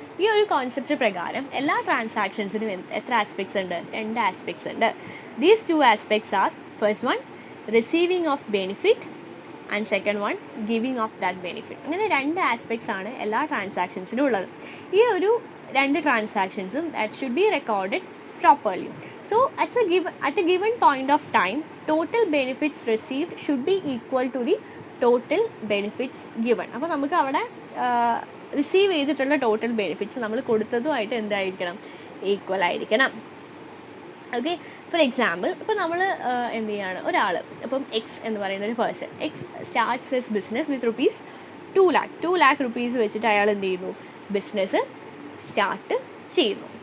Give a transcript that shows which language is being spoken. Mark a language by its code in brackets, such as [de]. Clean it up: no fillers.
[ml] ഈ ഒരു കോൺസെപ്റ്റ് പ്രകാരം എല്ലാ ട്രാൻസാക്ഷൻസിനും എത്ര ആസ്പെക്ട്സ് ഉണ്ട്, 2 ആസ്പെക്ട്സ് ഉണ്ട്. [en] These 2 aspects are, first one receiving of benefit and second one giving of that benefit. [ml] അങ്ങനെ 2 ആസ്പെക്ട്സ് ആണ് എല്ലാ ട്രാൻസാക്ഷൻസിനും ഉള്ളത്. ഈ ഒരു 2 ട്രാൻസാക്ഷൻസും [en] That should be recorded properly. So at a given point of time, total benefits received should be equal to the total benefits given. [ml] അപ്പോൾ നമുക്ക് അവിടെ receive ചെയ്തിട്ടുള്ള ടോട്ടൽ ബെനിഫിറ്റ്സ് നമ്മൾ കൊടുത്തതുമായിട്ട് എന്തായിരിക്കണം, ഈക്വൽ ആയിരിക്കണം. ഓക്കെ, ഫോർ എക്സാമ്പിൾ, ഇപ്പോൾ നമ്മൾ എന്ത് ചെയ്യാണ്, ഒരാൾ ഇപ്പം എക്സ് എന്ന് പറയുന്ന ഒരു person, [en] X starts his business with rupees [ml] 2 lakh rupees വെച്ചിട്ട് അയാൾ എന്ത് ചെയ്യുന്നു, ബിസിനസ് സ്റ്റാർട്ട് ചെയ്യുന്നു.